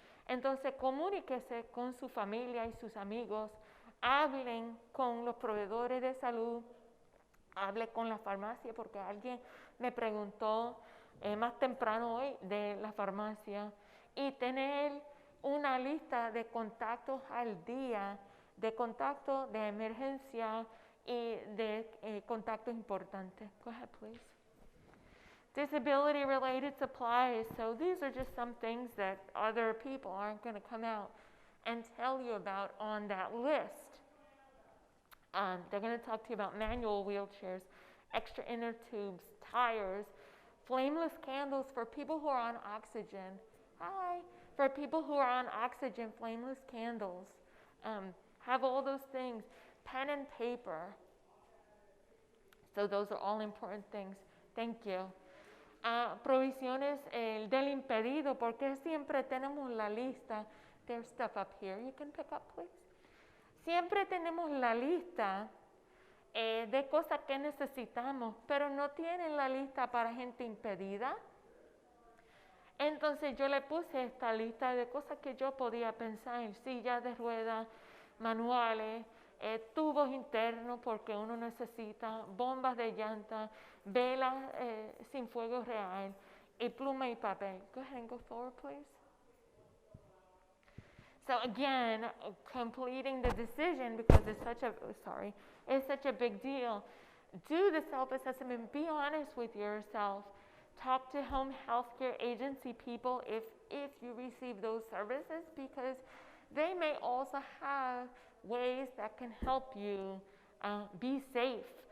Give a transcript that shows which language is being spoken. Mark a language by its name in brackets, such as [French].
[Spanish] Entonces comuníquese con su familia y sus amigos, hablen con los proveedores de salud, hable con la farmacia, porque alguien me preguntó más temprano hoy de la farmacia, y tener una lista de contactos al día, de contactos de emergencia y de contactos importantes. [English] Go ahead, please. Disability related supplies. So these are just some things that other people aren't going to come out and tell you about on that list. They're going to talk to you about manual wheelchairs, extra inner tubes, tires, flameless candles for people who are on oxygen. Hi. For people who are on oxygen, flameless candles. Have all those things. Pen and paper. So those are all important things. Thank you. [Spanish] Provisiones del impedido, porque siempre tenemos la lista. [English] There's stuff up here. You can pick up, please. [Spanish] Siempre tenemos la lista de cosas que necesitamos, pero no tienen la lista para gente impedida. Entonces yo le puse esta lista de cosas que yo podía pensar: sillas de ruedas, manuales, tubos internos porque uno necesita, bombas de llanta, velas sin fuego real, y pluma y papel. [English] Go ahead and go forward, please. So again, completing the decision, because it's such a big deal. Do the self-assessment. Be honest with yourself. Talk to home health care agency people if you receive those services, because they may also have ways that can help you be safe.